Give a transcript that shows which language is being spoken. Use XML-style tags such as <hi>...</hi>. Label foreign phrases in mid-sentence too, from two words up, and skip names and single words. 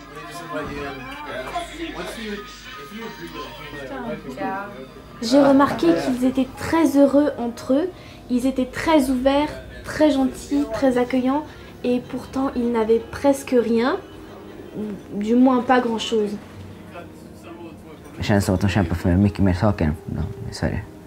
<fr>J'ai remarqué qu'ils étaient très heureux entre eux, ils étaient très ouverts, très gentils, très accueillants et pourtant ils n'avaient presque rien, du moins pas grand-chose.</fr> <sv>Det känns som att de kämpar för mycket mer saker än de i Sverige.</sv>